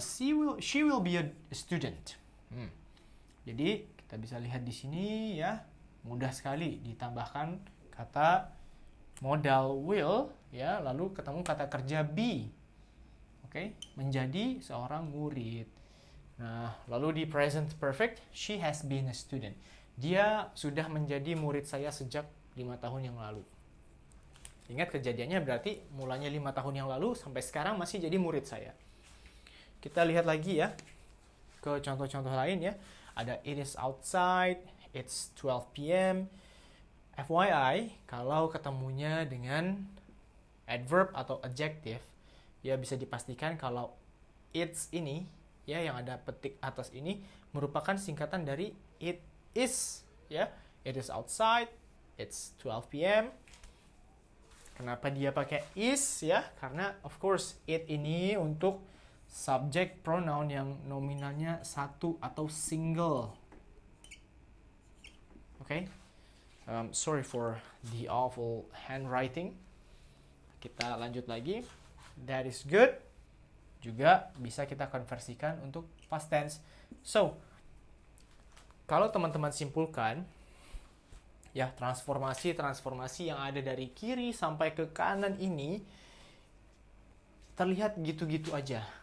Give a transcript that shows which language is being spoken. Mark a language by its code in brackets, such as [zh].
[en] She will be a student. [id] Jadi kita bisa lihat di sini ya, mudah sekali ditambahkan kata modal will ya, lalu ketemu kata kerja be. Oke, menjadi seorang murid. Nah, lalu di present perfect, [en] she has been a student. [id] Dia sudah menjadi murid saya sejak 5 tahun yang lalu. Ingat kejadiannya berarti mulanya 5 tahun yang lalu sampai sekarang masih jadi murid saya. Kita lihat lagi ya ke contoh-contoh lain ya. Ada [en] it is outside, it's 12 p.m. [id] FYI, kalau ketemunya dengan adverb atau adjective, ya bisa dipastikan kalau it's ini ya yang ada petik atas ini merupakan singkatan dari it is ya. [en] It is outside, it's 12 p.m. [id] Kenapa dia pakai is ya? Karena of course it ini untuk subject pronoun yang nominalnya 1 atau single. [en] Okay? Sorry for the awful handwriting. [id] Kita lanjut lagi. [en] That is good. [id] Juga bisa kita konversikan untuk past tense. So, kalau teman-teman simpulkan, ya transformasi yang ada dari kiri sampai ke kanan ini terlihat gitu-gitu aja.